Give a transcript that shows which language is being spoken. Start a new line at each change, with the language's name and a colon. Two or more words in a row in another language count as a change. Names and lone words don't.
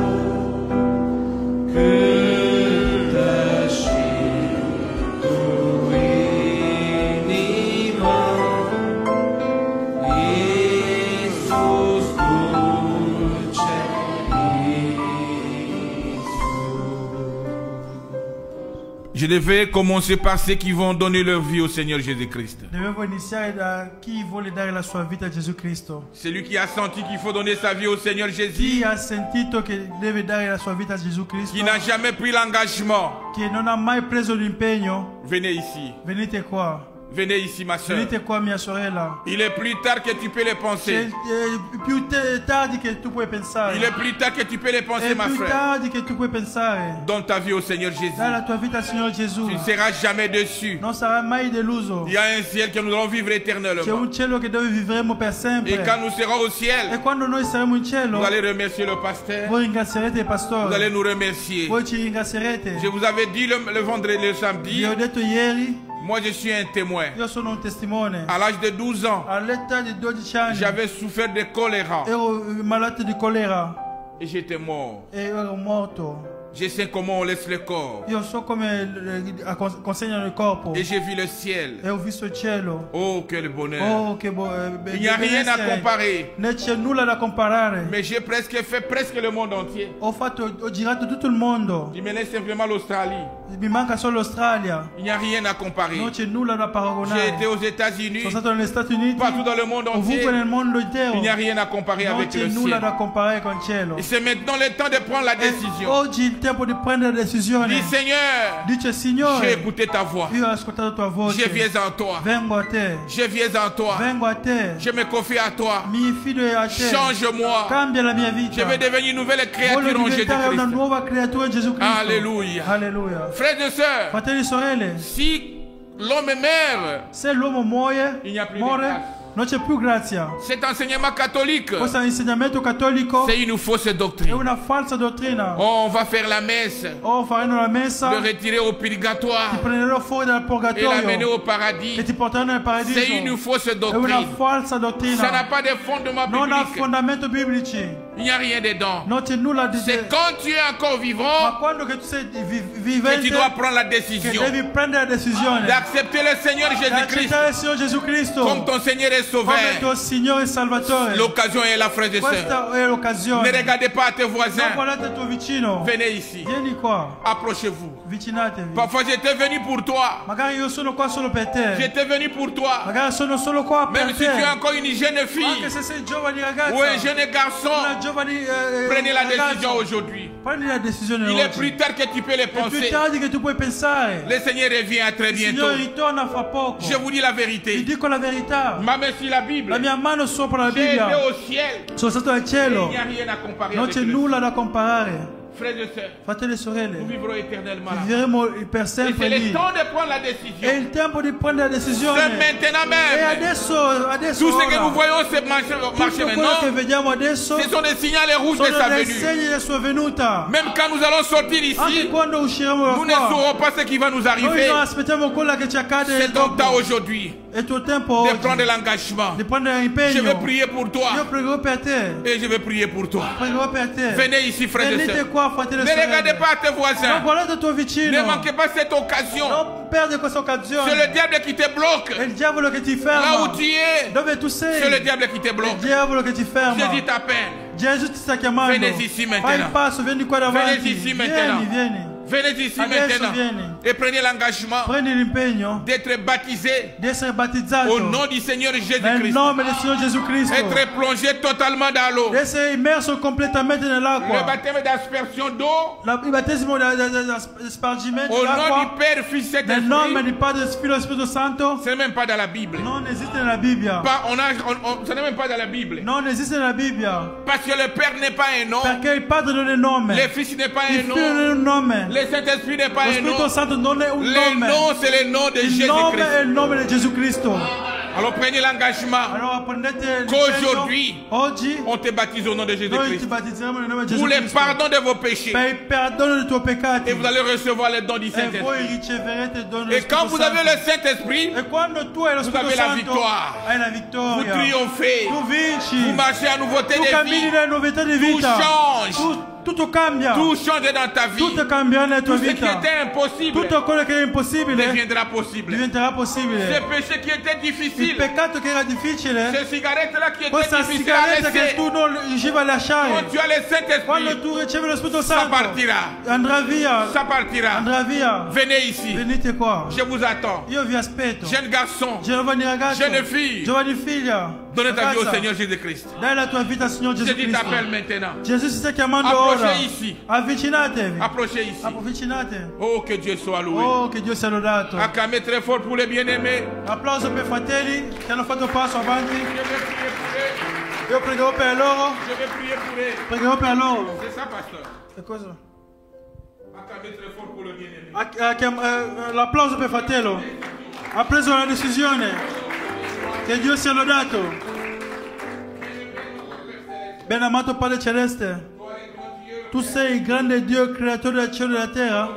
Romanian: cântă și tu inima, Iisus dulce, Iisus.
French: Je devais commencer par ceux qui vont donner leur vie au Seigneur Jésus-Christ.
Italian: Dovevo iniziare da chi vuole dare la sua vita a Gesù Cristo.
French: Celui qui a senti qu'il faut donner sa vie au Seigneur Jésus,
Italian: Chi ha sentito che deve dare la sua vita a Gesù Cristo,
French: qui n'a jamais pris l'engagement,
Italian: che non ha mai preso l'impegno,
French: venez ici.
Italian: venite qua.
French: Venez ici, ma soeur.
Italian: Venite qua, mia sorella.
French: Il est plus tard que tu peux le penser.
Italian: Più tardi che tu puoi pensare.
French: Il est plus tard que tu peux le penser,
Italian: È ma più
French: frère.
Italian: tardi che tu puoi pensare.
French: Donne ta vie au Seigneur Jésus.
Italian: Dai la tua vita al Signore Gesù.
French: Tu ne seras jamais déçu.
Italian: Non sarai mai deluso.
French: Il y a un ciel que nous allons vivre
Italian: C'è
French: éternellement.
Italian: un cielo che dove vivremo per sempre.
French: Et quand nous serons au
Italian: E
French: ciel,
Italian: quando noi saremo in cielo,
French: vous allez remercier le pasteur.
Italian: voi ringrazierete il
French: Vous
Italian: pastore.
French: allez nous remercier.
Italian: Voi ci ringrazierete.
French: Je vous avais dit le vendredi, le samedi,
Italian: Vi ho detto ieri,
French: moi je suis un témoin.
Italian: io sono un testimone.
French: À l'âge de 12 ans,
Italian: All'età di 12 anni
French: j'avais souffert de choléra
Italian: ero malato di colera
French: et j'étais mort.
Italian: e ero morto.
French: Je sais comment on laisse le corps.
Italian: Io so come consegnano il corpo.
French: Et j'ai vu le ciel.
Italian: E ho visto il cielo.
French: Oh, quel bonheur.
Italian: Oh, che
French: Il n'y a rien à comparer.
Italian: Non c'è nulla da comparare.
French: Mais j'ai presque fait presque le monde entier.
Italian: Ho girato tutto il mondo.
French: Il me laisse simplement l'Australie.
Italian: Mi manca solo l'Australia.
French: Il n'y a rien à comparer.
Italian: Non c'è nulla da
French: J'ai
Italian: paragonare.
French: été aux États-Unis,
Italian: Sono stato negli Stati Uniti.
French: partout dans le monde entier.
Italian: Ovunque nel mondo intero.
French: Il n'y a rien à comparer
Italian: Non
French: avec
Italian: c'è
French: le
Italian: nulla
French: ciel.
Italian: da comparare con il cielo.
French: Et c'est maintenant le temps de prendre la décision.
Italian: Oggi è il tempo di prendere decisione.
French: Dis Seigneur,
Italian: Dice
French: j'ai
Italian: Signore,
French: écouté ta voix.
Italian: io ho ascoltato tua voce.
French: Je viens en toi.
Italian: Vengo a te.
French: Je viens en toi.
Italian: Vengo a te.
French: Je me confie à toi.
Italian: Mi fido a te.
French: Change-moi.
Italian: Cambia la mia vita.
French: Je veux devenir une nouvelle créature
Italian: Voglio
French: en
Italian: diventare una
French: Jésus-Christ.
Italian: nuova creatura in Gesù Cristo.
French: Alléluia.
Italian: Alleluia.
French: Frères et sœurs,
Italian: Fratelli e sorelle,
French: si l'homme meurt,
Italian: se l'uomo muore,
French: Il n'y a
Italian: più di grazia. non c'è più grazia.
French: cet enseignement catholique,
Italian: Questo insegnamento cattolico
French: c'est une fausse
Italian: è
French: doctrine.
Italian: una falsa dottrina.
French: Oh, on va faire la messe,
Italian: Oh, faranno la messa,
French: le retirer au
Italian: ti
French: purgatoire
Italian: prenderò fuori dal
French: et l'amener
Italian: purgatorio
French: au
Italian: e
French: paradis.
Italian: ti porteranno nel paradiso.
French: C'est une fausse
Italian: È una
French: doctrine.
Italian: falsa
French: Ça n'a
Italian: dottrina.
French: pas de fondement
Italian: Non ha
French: biblique.
Italian: fondamento biblici.
French: Il n'y a rien dedans.
Italian: Non c'è nulla di
French: C'est quand tu es encore
Italian: Ma
French: vivant
Italian: quando che tu sei
French: que
Italian: vivente,
French: tu dois prendre la
Italian: che
French: décision
Italian: devi prendere la decisione
French: d'accepter le Seigneur Jésus-Christ
Italian: d'accettare il Signore Gesù Cristo
French: comme ton Seigneur et
Italian: come
French: Sauveur.
Italian: tuo Signore e Salvatore.
French: L'occasion est là, frères et sœurs.
Italian: Questa è l'occasione.
French: Ne regardez pas à tes
Italian: Non
French: voisins.
Italian: guardate il tuo vicino.
French: Venez ici.
Italian: Vieni qua,
French: Approchez-vous.
Italian: vicinatevi.
French: Parfois, j'étais venu pour toi.
Italian: Magari io sono qua solo per te.
French: J'étais venu pour toi.
Italian: Magari sono solo qua per
French: Même si
Italian: te.
French: tu es encore une jeune fille
Italian: Anche se sei giovane ragazza.
French: ou un jeune garçon,
Italian: Una giovane
French: prenez la
Italian: ragazzo,
French: décision aujourd'hui.
Italian: prendi la decisione
French: Il est
Italian: oggi.
French: plus tard que tu peux le
Italian: È più
French: penser.
Italian: tardi che tu puoi pensare.
French: Le Seigneur revient très
Italian: Il
French: bientôt.
Italian: Signore ritorna fra poco.
French: Je vous dis la
Italian: Ti
French: vérité.
Italian: dico la verità.
French: Ma main sur la Bible.
Italian: La mia mano sopra la
French: J'ai été
Italian: Bibbia.
French: au ciel.
Italian: Sono stato al
French: Il
Italian: cielo.
French: n'y a rien à comparer
Italian: Non
French: avec
Italian: c'è
French: le
Italian: nulla da comparare.
French: Frères et sœurs,
Italian: Fratelli e
French: nous
Italian: sorelle,
French: vivrons éternellement là.
Italian: vivremo per
French: Et
Italian: sempre
French: c'est le
Italian: lì.
French: temps de prendre la
Italian: È
French: décision.
Italian: il tempo di prendere la
French: C'est
Italian: decisione.
French: maintenant
Italian: E
French: même.
Italian: adesso
French: Tout ce que
Italian: ora,
French: nous voyons se marcher
Italian: tutto quello che
French: maintenant,
Italian: vediamo adesso
French: ce sont des signaux rouges de
Italian: sono
French: sa
Italian: dei
French: venue.
Italian: segni della sua venuta.
French: Même quand nous allons sortir
Italian: Anche
French: ici,
Italian: quando usciremo da
French: nous ne
Italian: qua,
French: saurons pas ce qui va nous
Italian: noi
French: arriver.
Italian: non aspettiamo quello che ci accade
French: C'est ton
Italian: dopo.
French: temps aujourd'hui
Italian: È il tuo tempo
French: de
Italian: oggi
French: prendre l'engagement.
Italian: di prendere
French: Je
Italian: l'impegno.
French: vais prier pour
Italian: Io
French: toi
Italian: pregherò per te.
French: et je vais prier pour toi.
Italian: Pregherò per te.
French: Venez ici, frères et
Italian: Venite
French: sœurs.
Italian: qua, fratelli e
French: Ne regardez
Italian: sorelle.
French: pas à tes
Italian: Non
French: voisins.
Italian: guardate il tuo
French: Ne
Italian: vicino.
French: manquez pas cette occasion.
Italian: Non perde questa occasione.
French: C'est le diable qui te bloque.
Italian: È il diavolo che ti
French: Là
Italian: ferma.
French: où tu es,
Italian: Dove tu
French: c'est
Italian: sei?
French: le diable qui te
Italian: È il
French: bloque.
Italian: diavolo che ti ferma.
French: Jésus t'appelle.
Italian: Gesù ti sta chiamando.
French: Venez ici maintenant.
Italian: Fai il passo, vieni qua davanti.
French: Venez ici maintenant.
Italian: Vieni.
French: Venez ici
Italian: Adesso
French: maintenant
Italian: vieni.
French: et prenez l'engagement
Italian: Prendi l'impegno
French: d'être baptisé
Italian: di essere battezzato
French: au nom du Seigneur
Italian: nel
French: Jésus-Christ.
Italian: nome del Signore Gesù Cristo.
French: Être plongé totalement dans l'eau.
Italian: Di essere immerso completamente
French: Le
Italian: nell'acqua.
French: baptême d'aspersion d'eau
Italian: Il battesimo di spargimento
French: au nom
Italian: dell'acqua
French: du Père, Fils et
Italian: nel nome
French: Saint-Esprit.
Italian: di Padre, Figlio e Spirito Santo
French: Ce n'est même pas dans la Bible.
Italian: non esiste nella Bibbia.
French: Ce n'est même pas dans la Bible.
Italian: Non esiste nella Bibbia.
French: Parce que le Père n'est pas un nom.
Italian: Perché il Padre non è nome.
French: Le Fils n'est pas
Italian: Il
French: un
Italian: Figlio non è
French: nom.
Italian: un nome.
French: Le Saint-Esprit n'est pas
Italian: Lo
French: un
Italian: Spirito
French: nom.
Italian: Santo non è un
French: Le
Italian: nome.
French: nom, c'est le nom de
Italian: Il nome
French: Jésus-Christ.
Italian: è il nome di Gesù Cristo.
French: Alors prenez l'engagement
Italian: Allora prendete
French: qu'aujourd'hui,
Italian: l'impegno. Oggi
French: on te baptise au nom de
Italian: noi ti
French: Jésus-Christ.
Italian: battezzeremo nel nome di
French: Pour
Italian: Gesù
French: le
Italian: Cristo.
French: pardon de vos péchés.
Italian: Per il perdono dei tuoi peccati.
French: Et vous allez recevoir le don du
Italian: E voi
French: Saint-Esprit.
Italian: riceverete il dono dello
French: Et quand
Italian: Spirito
French: vous avez
Italian: Santo.
French: le Saint-Esprit,
Italian: E quando tu hai lo Spirito
French: avez la
Italian: Santo,
French: victoire.
Italian: hai la
French: vous
Italian: vittoria.
French: triomphez.
Italian: Tu vinci.
French: Vous marchez à nouveauté
Italian: Tu
French: de
Italian: cammini
French: vie.
Italian: nella novità di
French: Tout
Italian: vita.
French: change.
Italian: Tutto cambia.
French: Tout change dans ta vie.
Italian: Tutto cambia nella tua
French: Tout ce qui
Italian: vita.
French: était impossible
Italian: Tutto quello che era impossibile
French: deviendra possible.
Italian: diventerà
French: Ce
Italian: possibile.
French: péché qui était
Italian: Il
French: difficile,
Italian: peccato che era difficile,
French: ces cigarettes-là qui étaient
Italian: questa
French: difficiles à
Italian: sigaretta che
French: laisser,
Italian: tu non riuscivi a lasciare,
French: quand tu as le
Italian: quando
French: Saint-Esprit,
Italian: tu ricevi lo Spirito
French: ça
Italian: Santo,
French: partira.
Italian: andrà via.
French: Ça partira.
Italian: Andrà via.
French: Venez ici.
Italian: Venite qua.
French: Je vous attends.
Italian: Io vi aspetto.
French: Jeune garçon,
Italian: Giovani ragazzi,
French: jeune fille,
Italian: giovani figlia,
French: donne ta vie au
Italian: ragazza,
French: Seigneur Jésus-Christ.
Italian: dai la tua vita al Signore Gesù
French: Jésus
Italian: Cristo.
French: t'appelle maintenant.
Italian: Gesù si sta chiamando
French: Approchez
Italian: ora.
French: ici.
Italian: Avvicinatevi.
French: Approchez ici.
Italian: Avvicinate.
French: Oh, que Dieu soit loué.
Italian: Oh, che Dio sia lodato.
French: Acclamez très fort pour les bien-aimés.
Italian: Applauso per i fratelli che hanno fatto passo avanti.
French: Je vais prier pour eux.
Italian: Io pregherò per loro.
French: Je vais prier pour eux.
Italian: Pregherò per loro.
French: C'est ça, pasteur.
Italian: E cosa?
French: Acclamez très fort pour le bien-aimé.
Italian: L'applauso per il fratello. Ha preso una decisione. Che Dio sia lodato. Ben amato Padre Celeste, tu sei il grande Dio creatore del cielo e della terra.